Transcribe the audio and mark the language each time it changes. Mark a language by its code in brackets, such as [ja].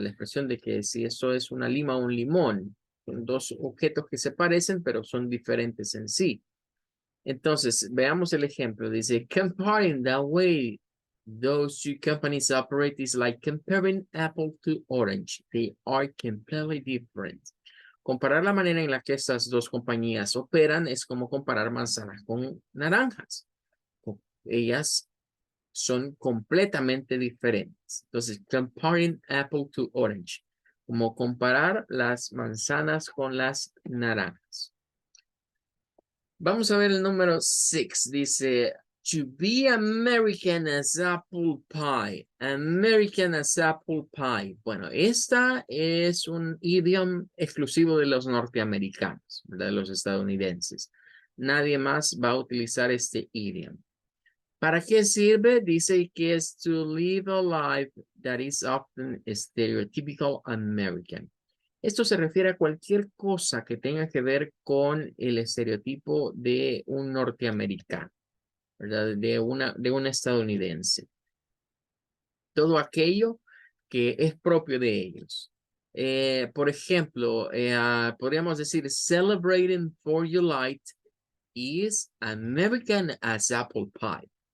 [es] La expresión de que si eso es una lima o un limón, son dos objetos que se parecen, pero son diferentes en sí. Entonces, veamos el ejemplo. Dice, [en] comparing the way those two companies operate is like comparing apple to orange. They are completely different. [es] Comparar la manera en la que estas dos compañías operan es como comparar manzanas con naranjas. Ellas son completamente diferentes. Entonces, [en] comparing apple to orange. [es] Como comparar las manzanas con las naranjas. Vamos a ver el número 6. Dice, [en] To be American as apple pie. American as apple pie. [es] Bueno, esta es un idioma exclusivo de los norteamericanos, ¿verdad? De los estadounidenses. Nadie más va a utilizar este idioma. ¿Para qué sirve? Dice que es [en] to live a life that is often stereotypical American. [es] Esto se refiere a cualquier cosa que tenga que ver con el estereotipo de un norteamericano, ¿verdad? De un estadounidense. Todo aquello que es propio de ellos. Por ejemplo, podríamos decir, [en] celebrating 4th of July is American as apple pie.